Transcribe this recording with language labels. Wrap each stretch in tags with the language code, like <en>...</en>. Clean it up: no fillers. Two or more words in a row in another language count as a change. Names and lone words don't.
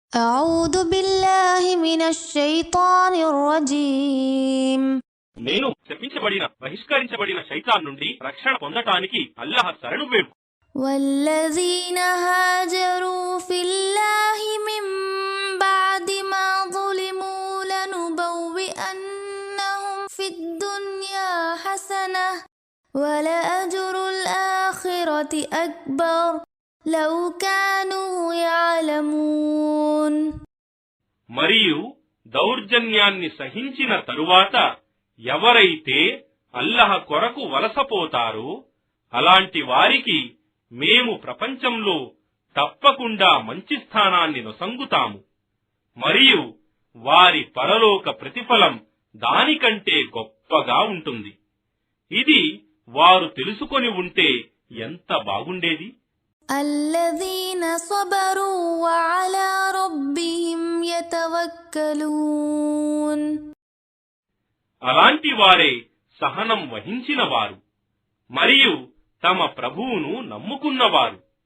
<ar>أعوذ بالله من الشيطان الرجيم</ar> <te>నేను శపించబడిన బహిష్కరించబడిన శైతాన్ నుండి రక్షణ పొందటానికి అల్లాహ్ శరణు వేడు.</te> <ar>والذين هاجروا في الله من بعد ما ظلموا لنبوئنهم في الدنيا حسنة ولأجر الآخرة أكبر لو كانوا يعلمون.</ar> <te>మరియు దౌర్జన్యాన్ని సహించిన తరువాత ఎవరైతే అల్లాహ్ కొరకు వలసపోతారో అలాంటి వారికి మేము ప్రపంచంలో తప్పకుండా మంచి స్థానాన్ని నొసంగుతాము మరియు వారి పరలోక ప్రతిఫలం దానికంటే గొప్పగా ఉంటుంది. ఇది వారు తెలుసుకొని ఉంటే ఎంత బాగుండేది.</te> <ar>الذين صبروا وعلى ربهم يتوكلون.</ar> <te>అలాంటి వారే సహనం వహించిన వారు మరియు తమ ప్రభువును నమ్ముకున్నవారు.</te>